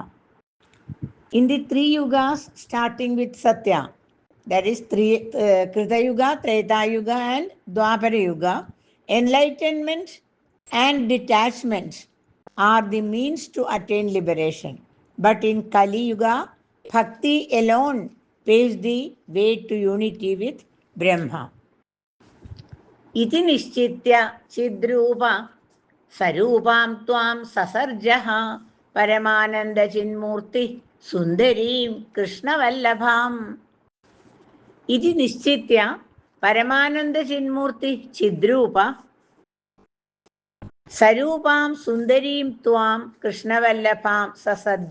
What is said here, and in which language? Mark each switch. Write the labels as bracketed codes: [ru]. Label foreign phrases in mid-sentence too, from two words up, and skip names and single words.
[en] In the 3 yugas starting with Satya, that is Krita Yuga, Treta Yuga and Dwapara Yuga, enlightenment and detachment are the means to attain liberation. But in Kali Yuga, Bhakti alone paves the way to unity with Brahma. [sa] इति निश्चित्य चिद्रूप സ്വരൂപാം ത്വാം സസർജഃ പരമാനന്ദചിന്മൂർത്തി സുന്ദരീം കൃഷ്ണവല്ലഭാം. ഇതി നിശ്ചിത്യ പരമാനന്ദചിന്മൂർത്തി ചിദ്രൂപ സ്വരൂപാം സുന്ദരീം ത്വാം കൃഷ്ണവല്ലഭാം സസർജ.